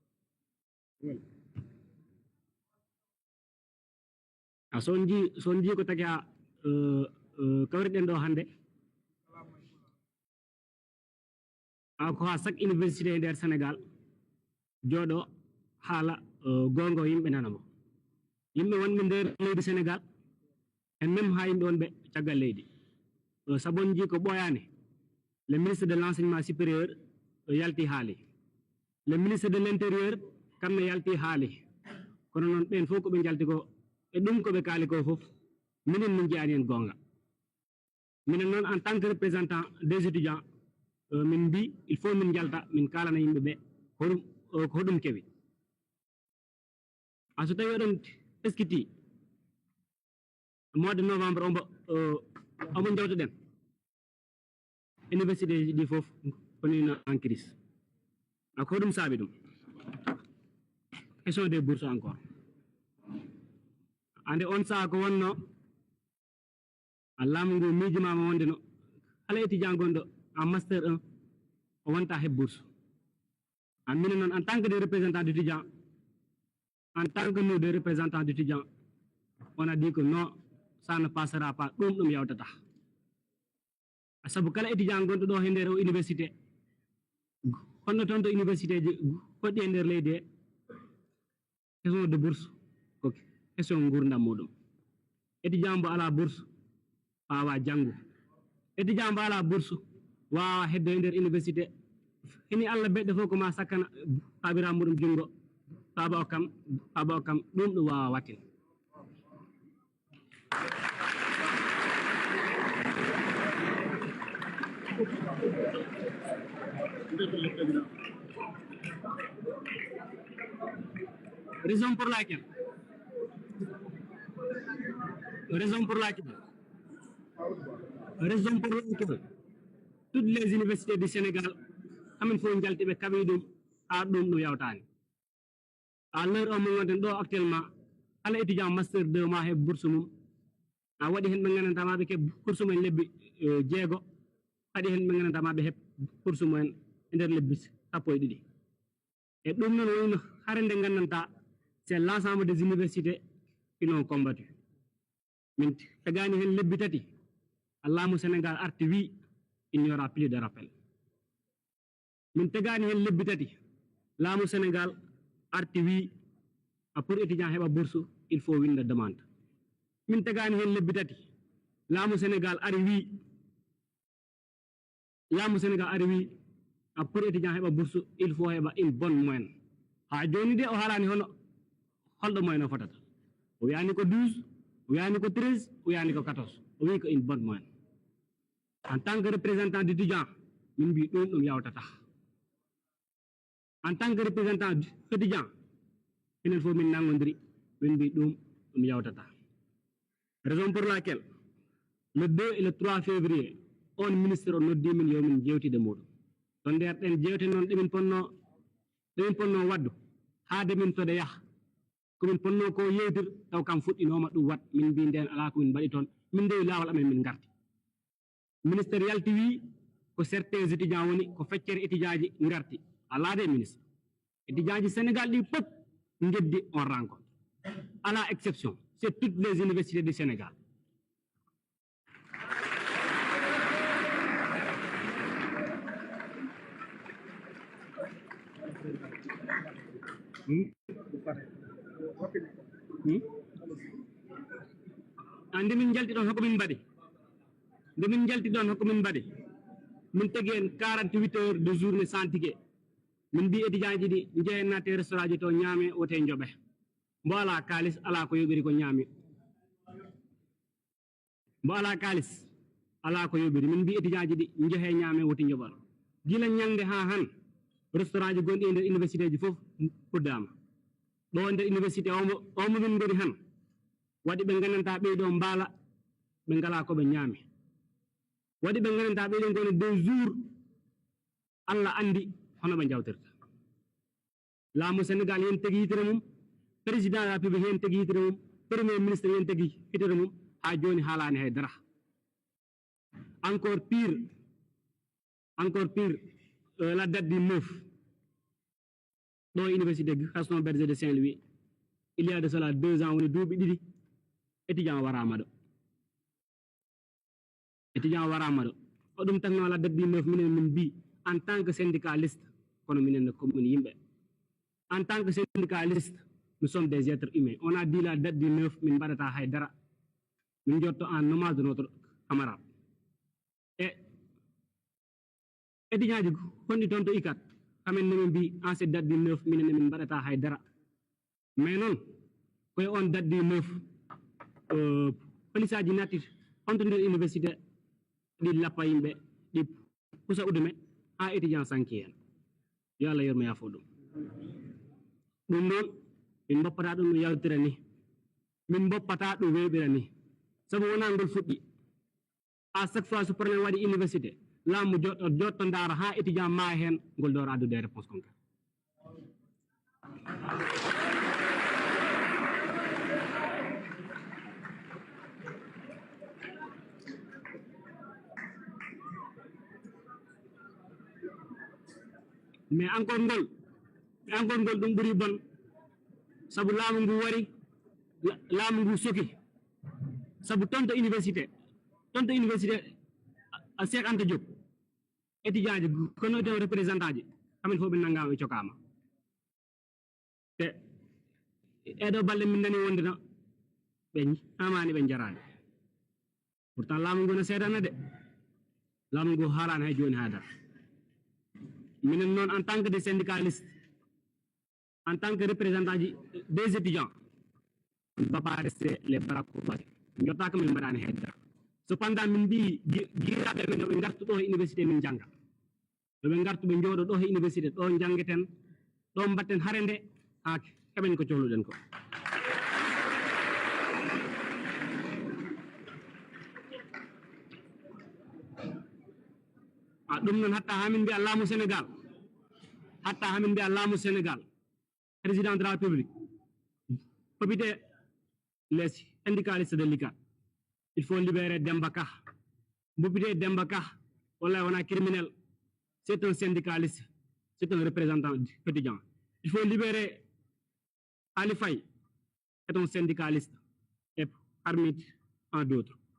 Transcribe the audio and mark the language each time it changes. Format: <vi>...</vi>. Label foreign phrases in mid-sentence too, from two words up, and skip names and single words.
<ff>Sonji ko taki ha kawriɗen ɗo hannde ko ha</ff> <fr>chaque université</fr> <ff>e nder Sénégal jooɗo haala gonga yimɓe nanamo yimɓe wonɓe nder leydi Sénégal</ff> <fr>et même</fr> <ff>ha yimɓe wonɓe caggal leydi sabonji ko ɓoyani</ff> <fr>le ministre de l'enseignement supérieur</fr> <ff>yalti haali</ff> <fr>le ministre de l'intérieur</fr> <ff>kamɓe yalti haali kono noon ɓen fof koɓe jalti ko e ɗum koɓe kaali ko fof minen min jeyani hen gonga minen noon</ff> <fr>en tant que représentant des étudiants</fr> <ff>min mbi il faut min jalta min kalana yimɓe ɓe ko hoɗum kewi so tawi oɗon eskiti</ff> <fr>mois de novembre</fr> <ff>omo jawtuɗen université ji fof konino</ff> <fr>en crise</fr> <ff>ko hoɗum saabi ɗum</ff> <fr>question des bourses encore</fr> <ff>ande on saha ko wonno laamu ngu miijimama wonde no kala étudiant gonɗo</ff> <fr>en master 1</fr> <ff>o wonta heb bourse minen noon</ff> <fr>en tant que des représentants d'étudiants en tant que nous des représentants d'étudiants on a dit que non ça ne passera pas</fr> <ff>ɗum yawtata sabu kala étudiant gonɗo ɗo e nder o université honno toon to université ji goɗɗi e nder leydi he</ff> <fr>question de bourse</fr> <ff>ko question gurdam muɗum étudiant mbo ala bourse wawa janggu étudiant mbo ala bourse wawa hedde e nder université hini Allah beɗɗo fof ko ma sakkana babira muɗum jungo baba o kam ɗum ɗum wawa wattin</ff> <fr>raison pour laquelle toutes les universités du Sénégal</fr> <ff>amin fof jaltiɓe kaɓi ɗum ɗum yawtani</ff> <fr>à l'heure</fr> <ff>o mon gonɗen ɗo actuellement kala étudiant master 2 ma heɓ bourse mum waɗi hen ɓe gandanɗa ɓe keɓ bourse mumen lebbi 6 waɗi hen ɓe gandanɗa ɓe heɓ bourse mumen e nder lebbi 12 e ɗum noon wonino hare nde gandanta</ff> <fr>c'est l'ensemble des universités qui l'ont combattu</fr> <ff>min tegani hen lebbi 3 laamu Sénégal arti wi</ff> <fr>il n'y aura plus de rappel</fr> <ff>min tegani hen lebbi 3 laamu Sénégal arti wi</ff> <fr>pour étudiant</fr> <ff>heɓa bourse</ff> <fr>il faut</fr> <ff>winda demande min tegani hen lebbi 3 laamu Sénégal ari wi</ff> <fr>pour étudiant</fr> <ff>heɓa bourse</ff> <fr>il faut</fr> <ff>heɓa</ff> <fr>une bonne moyenne</fr> <ff>ha joni de o haalani holɗo moyenne o fotata o wiyani ko 12 o wiyani ko 13 o wiyani ko 14 o wi ko</ff> <fr>une bonne moyenne en tant que représentant d'étudiant</fr> <ff>min mbi ɗum yawtata</ff> <fr>en tant que représentant étudiant</fr> <ff>enen fof min nangodiri min mbi ɗum yawtata</ff> <fr>raison pour laquelle le 2 et le 3 février on ministre</fr> <ff>o noddi min yo min jewtide muɗum to nder ɗen jewte noon ɗemin ponno waddu haade min tode yaha komin ponno ko yewtir taw kam fuɗɗinoma ɗum wat min mbi nden ala ko min mbaɗi toon min ndewi lawol amen min garti ministére yalti wi ko</ff> <fr>certains étudiants</fr> <ff>woni ko feccere étudiant ji garti ala de ministre étudiant ji Sénégal ɗi pop geddi</ff> <fr>on rencontre à la exception c'est toutes les universités du Sénégal</fr> <ff>ande min jalti ɗon hoko min mbaɗi nde min jalti ɗon hoko min mbaɗi min tagi</ff> <fr>en 48 heures de journée sans ticket</fr> <ff>min mbi étudiant ji ɗi jehen natte restaurant ji to ñaame wote joɓe mbo ala kalis ala ko yoɓiri ko ñaami mbo ala kalis ala ko yoɓiri min mbi étudiant ji ɗi jehe ñaame woti joɓal gila ñangde ha han restaurant ji gonɗi e nder université ji fof puddama ɗo nder université omo min goni han waɗi ɓe gandanta ɓeyɗo mbaala ɓe ngala koɓe ñaami waɗi ɓe gandanta ɓeyɗo goni 2 jours Allah andi hono ɓe jawtirta laamu Sénégal yen tegi hitere mum</ff> <fr>président de la République</fr> <ff>yen tegi hitere mum</ff> <fr>premier ministre</fr> <ff>yen tegi hitere mum ha joni haalani hay dara</ff> <fr>encore pire la date du 9 ɗo université Gaston Berger de Saint-Louis il y a de cela 2 ans</fr> <ff>woni duuɓi ɗiɗi étudiant warama ɗo o ɗum tan</ff> <fr>la date du 9</fr> <ff>minen min mbi</ff> <fr>en tant que syndicaliste kono</fr> <ff>minen ne commune yimɓe</ff> <fr>en tant que syndicaliste nous sommes des êtres humains on a dit la date du 9</fr> <ff>min mbaɗata hay dara min jotto</ff> <fr>en hommage de notre camarade et</fr> <ff>étudiant ji honɗi toon to ICAT kamen ne min mbi</ff> <fr>en cette date du 9</fr> <ff>minen min mbaɗata hay dara mais noon koye on</ff> <fr>date du 9</fr> <ff>police aji natti on to nder université ɗi lappa yimɓe ɗi pusa udume ha étudiant sanki hen yo Allah yormo yafo ɗum noon min boppata ɗum no yawtira ni min boppata ɗum weɓira ni sabu wona ngol fuɗɗi</ff> <fr>à chaque fois</fr> <ff>so probléme waɗi université laamu jotto ndaara ha étudiant ma hen ngol dora addude</ff> <fr>réponse concrète mais encore</fr> <ff>ngol ɗum ɓuri bon sabu laamu ngu wari laamu ngu soki sabu tonto université a Cheikh Anta Diop étudiant ji kono eten représentant ji kamin fof ɓe nanngama e cokama te eɗo balɗe min nani wondena ɓe amani ɓe jarani pourtant laamu ngu no seedana de laamu ngu haalani hay joni haydara minen noon</ff> <fr>en tant que des syndicalistes en tant que représentant des étudiants on ne va pas rester les bras croisés</fr> <ff>jottaka min mbaɗani haydara cependant min mbi guiraɓe men ɓe gartu ɗo e université min jangga ɓe gartu ɓe jooɗo ɗo e université ɗo jangueten ɗo mbatten hare nde ha keɓen ko cohluɗen ko ɗum noon hatta hamin mbiya</ff> <fr>laamu Sénégal président de la République probité les syndicalistes de l'ICAT il faut libérer Demba Ka mbopite Demba Ka</fr> <ff>wallahi wona</ff> <fr>criminel c'est un syndicaliste c'est un représentant étudiant il faut libérer Ali Faye c'est un syndicaliste et parmi tant d'autres</fr>